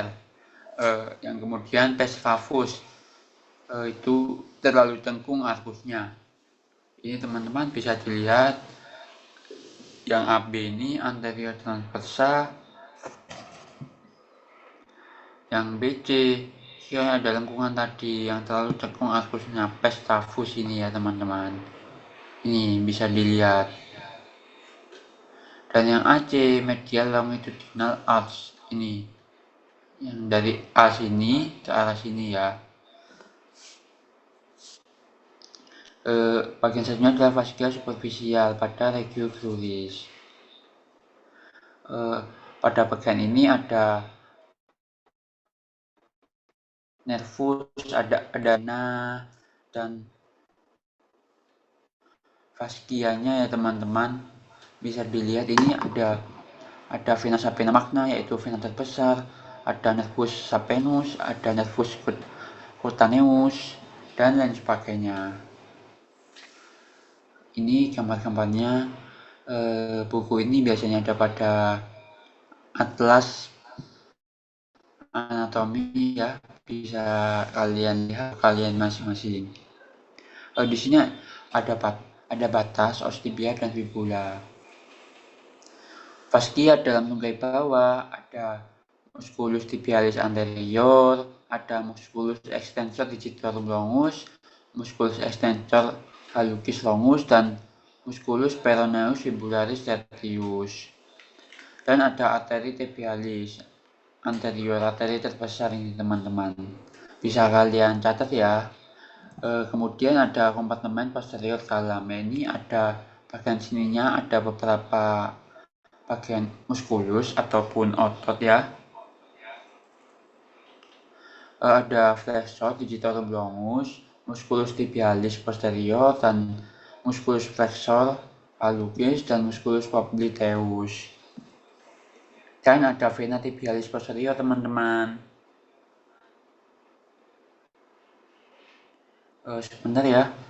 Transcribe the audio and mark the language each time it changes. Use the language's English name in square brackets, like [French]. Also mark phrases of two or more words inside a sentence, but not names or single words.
[Indonesian] Yang kemudian pes cavus itu terlalu cengkung arkusnya. Ini teman-teman bisa dilihat yang AB ini anterior transversa, yang BC kira ada lengkungan tadi yang terlalu cengkung arkusnya, pes cavus ini ya teman-teman. Ini bisa dilihat. Dan yang AC [English] medial longitudinal arch [Indonesian] ini, yang dari A sini ke arah sini ya. Bagian selanjutnya adalah fascia superficial pada regio cruris. Pada bagian ini ada nervus, ada dan fascianya ya teman-teman. Bisa dilihat ini ada vena sapena magna, yaitu vena terbesar, ada nervus saphenus, ada nervus cutaneus, dan lain sebagainya. Ini gambar-gambarnya. Buku ini biasanya ada pada atlas anatomi ya, bisa kalian lihat kalian masing-masing. Di sini ada batas ostibia dan fibula. Fascia dalam tunggai bawah ada musculus tibialis anterior, ada musculus extensor digitorum longus, musculus extensor hallucis longus, dan musculus peroneus fibularis tertius. Dan ada arteri tibialis anterior, arteri terbesar ini teman-teman. Bisa kalian catat ya. Kemudian ada kompartemen posterior dalam. Ini ada bagian sininya ada beberapa bagian muskulus ataupun otot ya. Ada flexor digitorum longus, musculus tibialis posterior, dan musculus flexor hallucis, dan musculus popliteus. Dan ada vena tibialis posterior teman-teman. Sebentar ya.